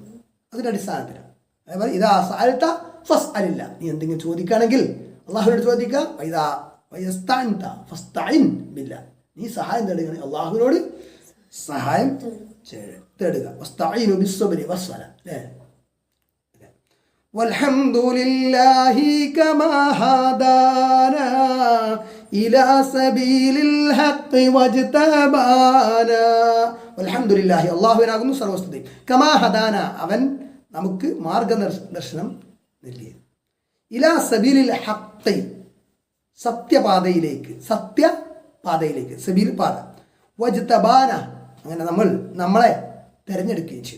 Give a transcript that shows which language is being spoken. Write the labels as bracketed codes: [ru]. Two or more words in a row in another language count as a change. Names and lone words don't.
[ml] അതിൻ്റെ അടിസ്ഥാനത്തിലാണ്. അതേപോലെ [ar] إذا سألت فاسأل الله, [ml] നീ എന്തെങ്കിലും ചോദിക്കുകയാണെങ്കിൽ അള്ളാഹുവിനോട് ചോദിക്കുക. [ar] إذا واستعنت فاستعن بالله, [ml] നീ സഹായം തേടുകയാണെങ്കിൽ അള്ളാഹുവിനോട് സഹായം തേടുക. [ar] واستعينوا بالصبر والصلاة. والحمد لله كما هدانا إلى سبيل الحق واجتبانا. والحمد لله, [ml] അല്ലാഹുവിനാകുന്നു സർവസ്തുതി. [ar] كما هدانا, [ml] അവൻ നമുക്ക് മാർഗദർശനം നൽകി. [ar] إلى سبيل الحق, [ml] സത്യപാതയിലേക്ക്, സത്യപാതയിലേക്ക്, സബീൽ പാത. വജ്തബാന, അങ്ങനെ നമ്മളെ തിരഞ്ഞെടുക്കുകയും ചെയ്തു.